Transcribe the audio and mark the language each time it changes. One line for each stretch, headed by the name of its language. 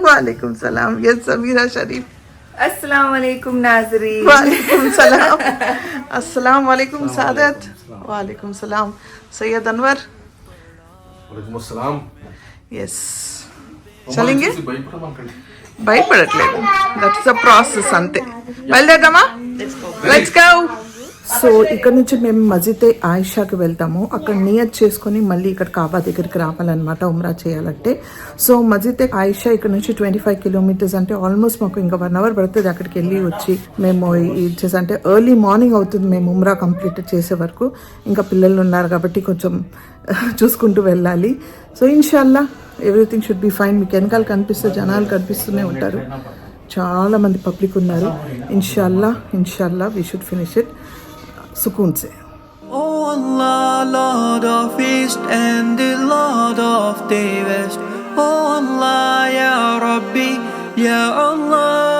Hindi: वालेकुम सलाम ये समीरा शरीफ अस्सलाम वालेकुम नाजरीन वालेकुम सलाम अस्सलाम वालेकुम सादत वालेकुम सलाम सैयद अनवर वालेकुम अस्सलाम. यस चलेंगे
Telugu: భయపడట్లేదు
English: that is a process
Telugu: అంతే బయలుదేరదామా
English: let's go
Telugu: సో ఇక్కడ నుంచి మేము మస్జిద్ ఆయిషాకి వెళ్తాము అక్కడ నియత్ చేసుకుని మళ్ళీ ఇక్కడ కాబా దగ్గరికి రావాలన్నమాట ఉమ్రా చేయాలంటే సో మస్జిద్ ఆయిషా ఇక్కడ నుంచి 25 కిలోమీటర్స్ అంటే ఆల్మోస్ట్ మాకు ఇంకా 1 అవర్ పడుతుంది అక్కడికి వెళ్ళి వచ్చి మేము ఇచ్చేసి అంటే ఎర్లీ మార్నింగ్ అవుతుంది మేము ఉమ్రా కంప్లీట్ చేసే వరకు ఇంకా పిల్లలు ఉన్నారు కాబట్టి కొంచెం చూసుకుంటూ వెళ్ళాలి సో ఇన్షాల్లా
English: everything should be fine
Telugu: మీకు వెనకాల కనిపిస్తే జనాలు కనిపిస్తూనే ఉంటారు చాలా మంది పబ్లిక్ ఉన్నారు ఇన్షాల్లా
English: we should finish it
Telugu: సుకూన్ say
English: Oh Allah, Lord of East and the Lord of the West. Oh Allah, Ya Rabbi, Ya Allah.